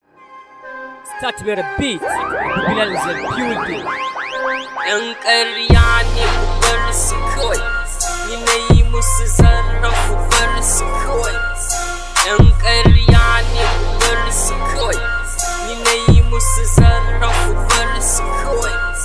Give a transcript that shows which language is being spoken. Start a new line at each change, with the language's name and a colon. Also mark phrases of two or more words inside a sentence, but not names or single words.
English: Start with a beat. Bilal is a building.
Hausa: Yan ƙarya ne ku bar su kawai. Ni na yi musu zarra ku bar su kawai. Yan ƙarya ne ku bar su kawai. Ni na yi musu zarra ku bar su kawai.